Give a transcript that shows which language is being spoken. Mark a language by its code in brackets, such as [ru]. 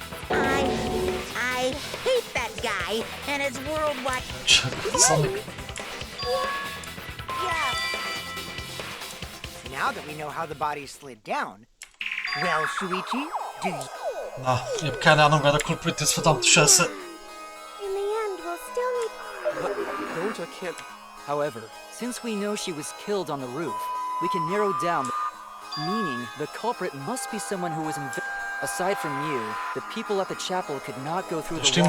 [en] I hate that guy and his worldwide. Sonic. Yeah. now that we know how the body slid down, well, Shuichi, do you... [de] Na, ich hab keine Ahnung, wer der Culprit ist, verdammte Scheiße. [en] In the end, we'll still need... But Gonta can't... However, since we know she was killed on the roof, we can narrow down, meaning the culprit must be someone who was aside from you, the people at the chapel could not go through the wall.